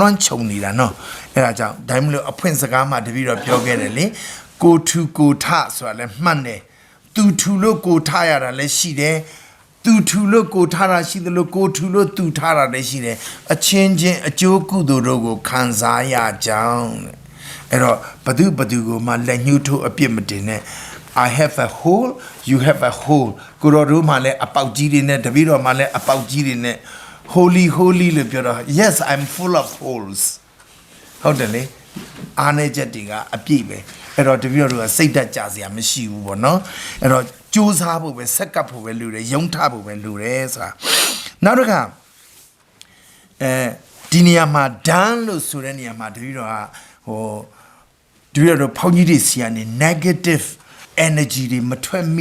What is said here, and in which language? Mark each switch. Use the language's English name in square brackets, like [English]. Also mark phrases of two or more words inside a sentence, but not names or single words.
[Burmese] မ်းခြုံနေတာနော်အဲ့ဒါကြောင့်ဒါမှမဟုတ်အဖွင့်စကားမှာတပည့်တော်ပြောခဲ့တယ်လေကိုထူကိုထဆိုတာလည်းမှတ်တယ်သူထူလို့ကိုထရတာလည်းရှိတယ်သူ ထူလို့ကိုထားတာရှိတယ်လို့ကိုထူလို့သူထားတာလည်းရှိတယ်အချင်းချင်းအကျိုးကုသိုလ်တို့ကိုခံစားရကြောင်း အဲ့တော့ဘသူကိုမှလက်ညှိုးထိုးအပြစ်မတင်နဲ့ [English] I have a hole you have a hole [Burmese] ကိုတော်တို့မှလည်းအပေါက်ကြီးတွေနဲ့တပည့်တော်မှလည်းအပေါက်ကြီးတွေနဲ့ holy လို့ပြောတော့ [English] yes I'm full of holes [Burmese] ဟုတ်တယ်လေအားနေချက်တွေကအပြည့်ပဲအဲ့တော့တပည့်တော်တို့ကစိတ်ဓာတ်ကြစရာမရှိဘူးပေါ့နော်အဲ့တော့ကြိုးစားဖို့ပဲဆက်ကပ်ဖို့ပဲလိုတယ်ယုံထဖို့ပဲလိုတယ်ဆိုတာနောက်တစ်ခါ ဒီနေရာမှာဒန်းလို့ဆိုတဲ့နေရာမှာတပည့်တော်ကဟိုတပည့်တော်ဘုန်းကြီးတွေစီကနေ [English] negative energy [Burmese] တွေမထွက်မိ